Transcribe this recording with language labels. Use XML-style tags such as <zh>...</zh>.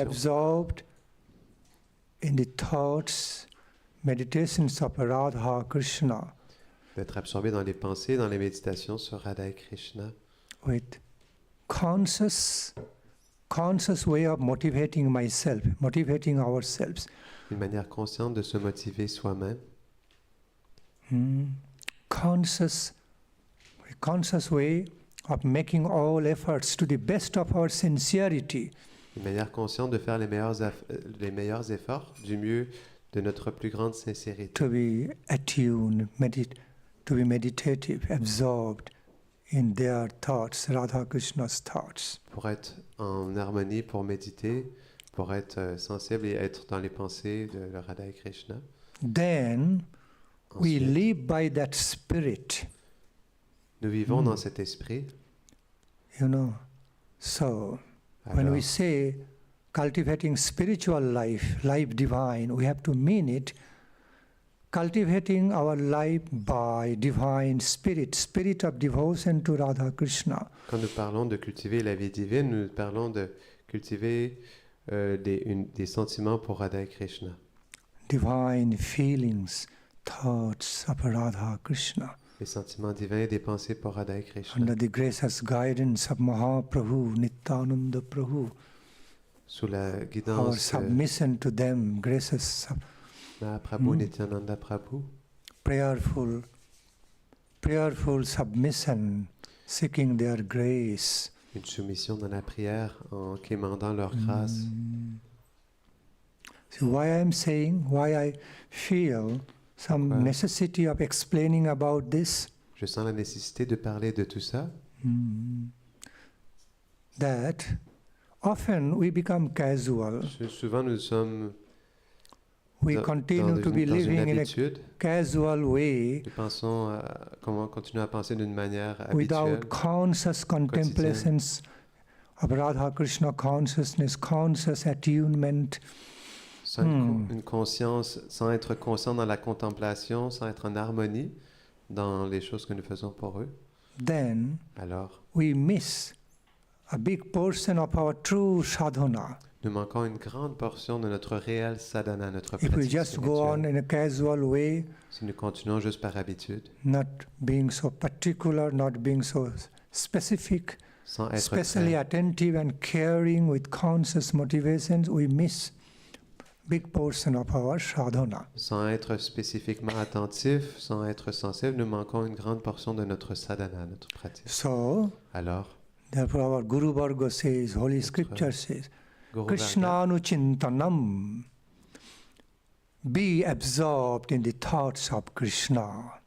<en>absorbed in the thoughts, meditations of Radha Krishna</en> <fr>D'être absorbé dans les pensées, dans les méditations sur Radha et Krishna.</fr> <en>with conscious way of motivating myself, motivating ourselves.</en> <fr>Une manière consciente de se motiver soi-même.</fr> <en>Conscious way of making all efforts to the best of our sincerity.</en> <fr>Une manière consciente de faire les meilleurs efforts du mieux de notre plus grande sincérité.</fr> <en>To be attuned, to be meditative, absorbed in their thoughts, Radha Krishna's thoughts.</en> <fr>Pour être en harmonie, pour méditer, pour être sensible et être dans les pensées de Radha et Krishna.</fr> <en>Then we</en> <fr>Ensuite,</fr> <en>live by that spirit.</en> <fr>nous vivons dans cet esprit.</fr> <en>So when</en> <fr>Alors,</fr> <en>we say cultivating spiritual life, life divine, we have to mean it, cultivating our life by divine spirit, spirit of devotion to Radha Krishna.</en> <fr>Quand nous parlons de cultiver la vie divine, nous parlons de cultiver des sentiments pour Radha et Krishna.</fr> <en>Divine feelings, thoughts of Radha Krishna.</en> <fr>Les sentiments divins, des pensées pour Radha et Krishna.</fr> <en>Under the gracious guidance of Mahaprabhu, Nityananda Prabhu.</en> <fr>Sous la</fr> <en>Our guidance submission to them, gracious, Mahaprabhu, Nityananda Prabhu. Prayerful submission, seeking their grace.</en> <fr>Une soumission dans la prière en quémandant leur grâce.</fr> <en>So why I am saying, why I feel some necessity of explaining about this?</en> <fr>Je sens la nécessité de parler de tout ça.</fr> <en>That often we become casual.</en> <fr>Souvent nous sommes</fr> <en>We continue to be living in a casual way</en> <fr>comment continuer à penser d'une manière habituelle,</fr> <en>without conscious contemplations of Radha Krishna consciousness, conscious attunement.</en> <fr>Sans une conscience, sans être conscient dans la contemplation, sans être en harmonie dans les choses que nous faisons pour eux.</fr> <en>Then</en> <fr>alors</fr> <en>we miss a big portion of our true sadhana.</en> <fr>Nous manquons une grande portion de notre réel sadhana, notre</fr> <en>If we</en> <fr>pratique</fr> <en>just go on</en> <fr>spirituelle.</fr> <en>in a casual way,</en> <fr>Si nous continuons juste par habitude,</fr> <en>not being so particular, not being so specific,</en> <fr>sans être</fr> <en>especially</en> <fr>très,</fr> <en>attentive and caring with conscious motivations, we miss big portion of our sadhana.</en> <fr>sans être spécifiquement attentif, sans être sensible, nous manquons une grande portion de notre sadhana, notre pratique.</fr> <en>So,</en> <fr>Alors,</fr> <en>therefore our Guru Varga says, Holy Scripture says,</en> <fr>Guru</fr> <en>Krishna anuchintanam, be absorbed in the thoughts of Krishna.</en>